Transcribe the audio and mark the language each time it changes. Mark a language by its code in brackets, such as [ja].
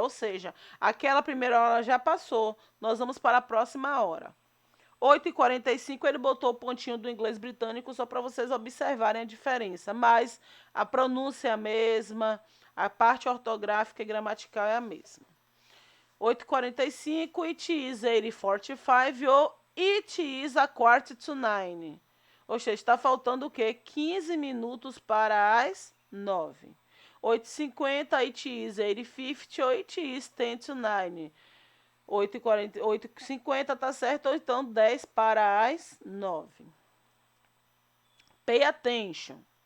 [pt] Ou seja, aquela primeira hora já passou. Nós vamos para a próxima hora. 8h45 ele botou o pontinho do inglês britânico só para vocês observarem a diferença. Mas a pronúncia é a mesma, a parte ortográfica e gramatical é a mesma. [en] 8h45, it is 8h45 ou it is a quarter to 9. [pt] Ou seja, está faltando o quê? 15 minutos para as 9. [en] 8h50, it is 8h50 ou it is 10 to 9. [pt] 8h50 tá certo, ou então 10 para as 9. [en] Pay attention.